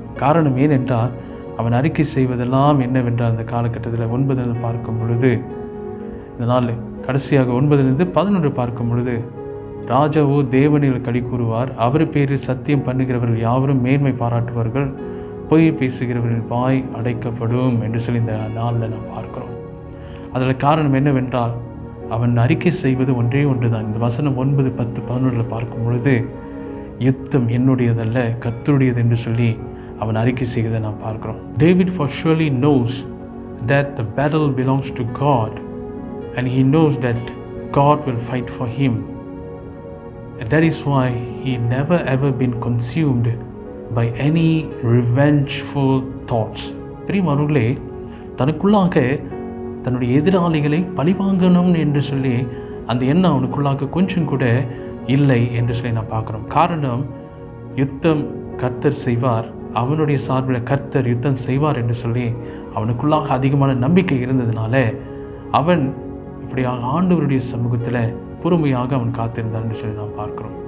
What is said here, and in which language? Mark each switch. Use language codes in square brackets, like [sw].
[ta] காரணம் ஏனென்றால் அவன் அறிக்கை செய்வதெல்லாம் என்னவென்றால் அந்த காலகட்டத்தில் 9 பார்க்கும் பொழுது, இந்த நாள் கடைசியாக 9-11 பார்க்கும் பொழுது, ராஜாவோ தேவனில் களி கூறுவார், அவர் பேரில் சத்தியம் பண்ணுகிறவர்கள் யாவரும் மேன்மை பாராட்டுவார்கள், பொய் பேசுகிறவர்கள் வாய் அடைக்கப்படும் என்று சொல்லி இந்த நாளில் நாம் பார்க்கிறோம். அதில் காரணம் என்னவென்றால் அவன் அறிக்கை செய்வது ஒன்றே ஒன்று தான். இந்த வசனம் 9, 10, 11 பார்க்கும் பொழுது, யுத்தம் என்னுடையதல்ல கர்த்தருடையது என்று சொல்லி அவன் அறிக்கை செய்வதை நாம் பார்க்கிறோம். [en] David for surely knows that the battle belongs to God, and he knows that God will fight for him, and that is why he never ever been consumed by any revengeful thoughts. [ta] பிரியமானவர்களே, தனக்குள்ளாக தன்னுடைய எதிராளிகளை பழிவாங்கணும் என்று சொல்லி அந்த எண்ணம் அவனுக்குள்ளாக கொஞ்சம் கூட இல்லை என்று சொல்லி நான் பார்க்குறோம். காரணம், யுத்தம் கர்த்தர் செய்வார், அவனுடைய சார்பில் கர்த்தர் யுத்தம் செய்வார் என்று சொல்லி அவனுக்குள்ளாக அதிகமான நம்பிக்கை இருந்ததுனால அவன் இப்படியாக ஆண்டவருடைய சமூகத்தில் பொறுமையாக அவன் காத்திருந்தான் என்று சொல்லி நாம் பார்க்கிறோம்.